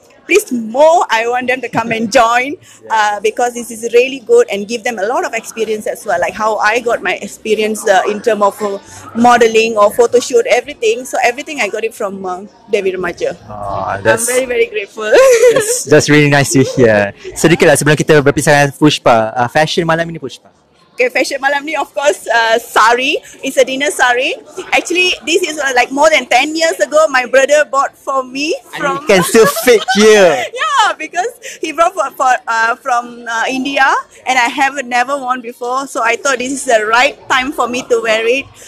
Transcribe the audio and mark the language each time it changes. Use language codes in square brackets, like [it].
[en] please more, I want them to come and join because this is really good and give them a lot of experience as well, like how I got my experience in terms of modeling or photo shoot, everything. So everything I got it from Dewi Remaja. I'm very, very grateful. That's really nice to hear. [ms] Sedikitlah sebelum kita berpisah dengan Pushpa, fashion malam ini Pushpa. [en] Okay, fashion [ms] malam ni, [en] of course, sari. It's a dinner sari. Actually, this is like more than 10 years ago. My brother bought for me from. You can still fit here. Yeah, because he brought from India, and I never worn before. So I thought this is the right time for me to wear it.